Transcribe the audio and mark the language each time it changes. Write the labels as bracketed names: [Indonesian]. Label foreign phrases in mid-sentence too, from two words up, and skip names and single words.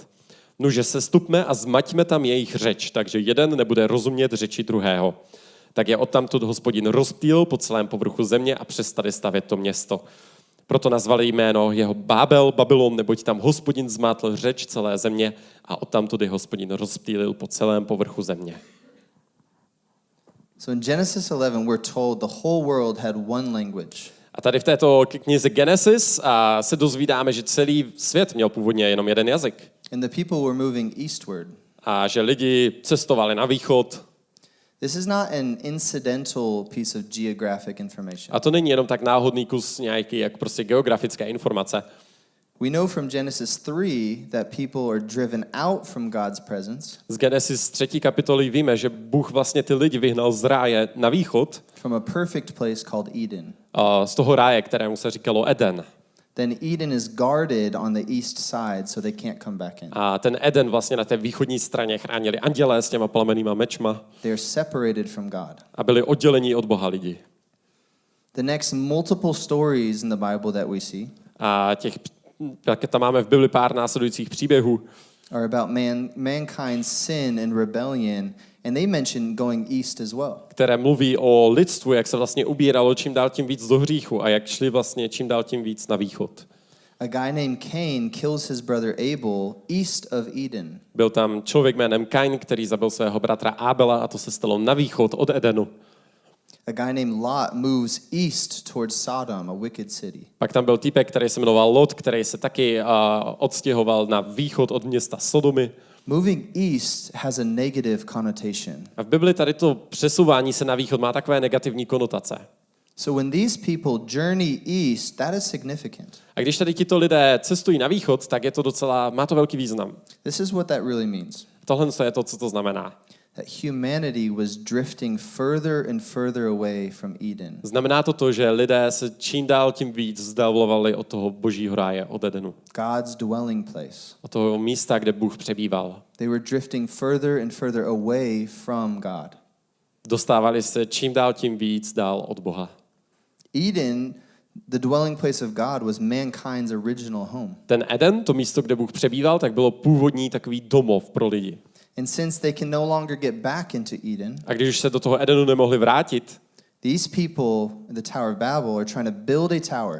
[Czech] Nuže se stupme a zmaťme tam jejich řeč, takže jeden nebude rozumět řeči druhého. Tak je odtamtud Hospodin rozptýlil po celém povrchu země a přestali stavět to město. Proto nazvali jméno jeho Babylon, neboť tam Hospodin zmátl řeč celé země a odtamtud je Hospodin rozptýlil po celém povrchu země. [English] So in Genesis 11, we're told the whole world had one language. [Czech] A tady v této knize Genesis se dozvídáme, že celý svět měl původně jenom jeden jazyk. [English] And the people were moving eastward. [Czech] A že lidi cestovali na východ. [English] This is not an incidental piece of geographic information. [Czech] A to není jenom tak náhodný kus nějaký, jak prostě geografické informace. [English] We know from Genesis 3 that people are driven out from God's presence. [Czech] Z Genesis 3. kapitoly víme, že Bůh vlastně ty lidi vyhnal z ráje na východ. [English] From a perfect place called Eden. [Czech] Z toho ráje, kterému se říkalo Eden. [English] Then Eden is guarded on the east side so they can't come back in. [Czech] A ten Eden vlastně na té východní straně chránili andělé s těma plamenýma mečma. [English] They are separated from God. [Czech] A byli oddělení od Boha lidi. [English] The next multiple stories in the Bible that we see [Czech] A tam máme v Bibli pár následujících příběhů, [English] are about mankind's sin and rebellion, and they mention going east as well. [Czech] které mluví o lidstvu, jak se vlastně ubíralo čím dál tím víc do hříchu a jak šli vlastně čím dál tím víc na východ. [English] A guy named Cain kills his brother Abel east of Eden. [Czech] Byl tam člověk jménem Kain, který zabil svého bratra Abela a to se stalo na východ od Edenu. [English] A guy named Lot moves east towards Sodom, a wicked city. [Czech] Pak tam byl týpek, který se jmenoval Lot, který se taky odstěhoval na východ od města Sodomy. [English] Moving east has a negative connotation. [Czech] A v Bibli tady to přesouvání se na východ má takové negativní konotace. [English] So when these people journey east, that is significant. [Czech] A když tady tito lidé cestují na východ, tak je to má to velký význam. [English] This is what that really means. [Czech] Tohle je to, co to znamená. [English] That humanity was drifting further and further away from Eden. [Czech] Znamená to, že lidé se čím dál tím víc vzdalovali od toho božího ráje, od Edenu. [English] God's dwelling place. [Czech] Od toho místa, kde Bůh přebýval. [English] They were drifting further and further away from God. [Czech] Dostávali se čím dál tím víc dál od Boha. [English] Eden, the dwelling place of God, was mankind's original home. [Czech] Ten Eden, to místo, kde Bůh přebýval, tak bylo původní takový domov pro lidi. [English] And since they can no longer get back into Eden, [Czech] A když už se do toho Edenu nemohli vrátit, [English] these people in the Tower of Babel are trying to build a tower.